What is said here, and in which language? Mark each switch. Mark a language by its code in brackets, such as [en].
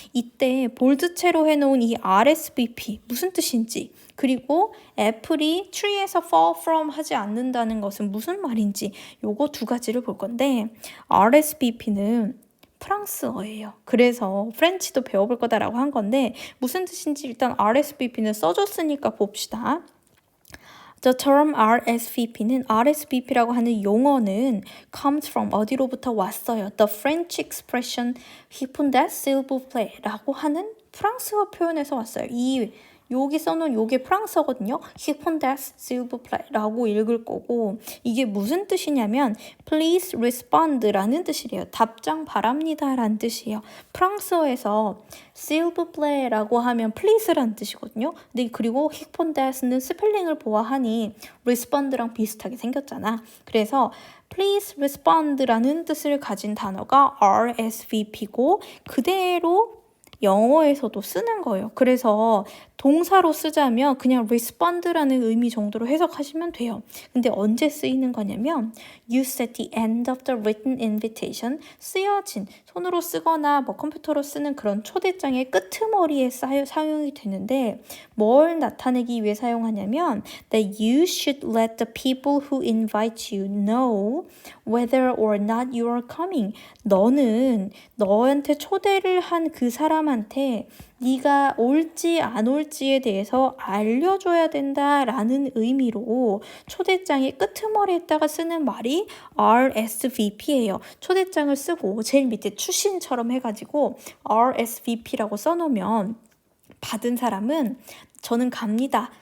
[ko] 이때 볼드체로 해놓은 이 RSVP 무슨 뜻인지 그리고 애플이 tree에서 fall from 하지 않는다는 것은 무슨 말인지 요거 두 가지를 볼 건데 RSVP는 프랑스어예요. 그래서 프렌치도 배워볼 거다라고 한 건데 무슨 뜻인지 일단 RSVP는 써줬으니까 봅시다. [en] The term [ko] RSVP는 RSVP라고 하는 용어는 [en] comes from [ko] 어디로부터 왔어요. [en] The French expression [fr] répondez s'il vous plaît [ko] 라고 하는 프랑스어 표현에서 왔어요. 여기 써놓은 요게 프랑스어거든요. [fr] répondez s'il vous plaît [ko] 라고 읽을 거고 이게 무슨 뜻이냐면 [en] please respond [ko] 라는 뜻이래요. 답장 바랍니다 라는 뜻이에요. 프랑스어에서 [fr] s'il vous plaît [ko] 라고 하면 please라는 뜻이거든요. 근데 그리고 répondez는 스펠링을 보아하니 respond랑 비슷하게 생겼잖아. 그래서 [en] please respond [ko] 라는 뜻을 가진 단어가 RSVP고 그대로 영어에서도 쓰는 거예요. 그래서 동사로 쓰자면 그냥 respond라는 의미 정도로 해석하시면 돼요. [en] 근데 언제 쓰이는 거냐면 use at the end of the written invitation [ko] 쓰여진 손으로 쓰거나 뭐 컴퓨터로 쓰는 그런 초대장의 끄트머리에 사용이 되는데 뭘 나타내기 위해 사용하냐면 [en] that you should let the people who invite you know whether or not you are coming. [ko] 너는 너한테 초대를 한 그 사람한테 네가 올지 안 올지에 대해서 알려줘야 된다라는 의미로 초대장의 끄트머리에다가 쓰는 말이 RSVP예요. 초대장을 쓰고 제일 밑에 추신처럼 해가지고 RSVP라고 써놓으면 받은 사람은 저는 갑니다.